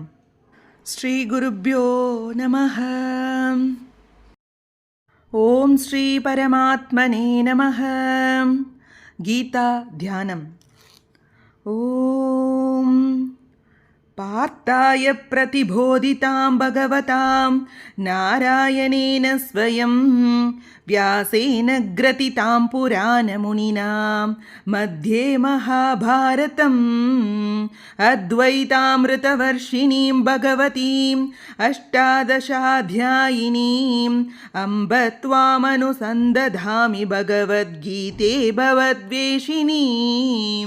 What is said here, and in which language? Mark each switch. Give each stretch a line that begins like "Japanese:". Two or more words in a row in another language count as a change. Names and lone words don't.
Sanskrit: श्री गुरुभ्यो नमः। ओम् श्री परमात्मने नमः. गीता ध्यानम्। ओम् पार्थाय प्रतिबोधितां भगवतां नारायणेन स्वयम् व्यासेन ग्रथितां पुराणमुनिनां मध्ये महाभारतम् अद्वैतामृतवर्षिणीं भगवतीम् अष्टादशाध्यायिनीम् अम्ब त्वामनुसन्दधामि भगवद्गीते भवद्वेषिणीम्.